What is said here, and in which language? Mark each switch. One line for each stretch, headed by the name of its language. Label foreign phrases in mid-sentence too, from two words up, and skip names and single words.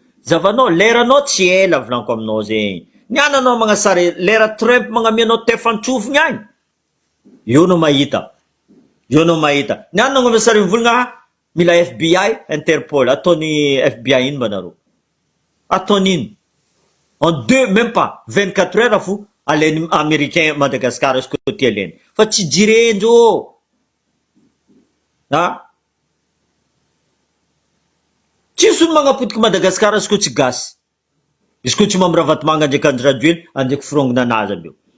Malagasy: Zavanao leranao tsy ela volaniko aminao zegny. Niananao magnasara lera Trump magnamianao tefantsofigny agny. Io no mahita. Niananao magnasara mivolagna mila FBI, Interpol, ataony FBI ino banareo? Ataony ino?
French: En même pas 24 heures
Malagasy: fo alainy américain Madagascar izy koa tia alainy. Fa tsy jirenjo. Tsisy olo magnapotiky Madagascar izy koa tsy gasy. Izy koa tsy mamiravatomanga ndraiky Andry Rajoelina andraiky firongona anazy aby io.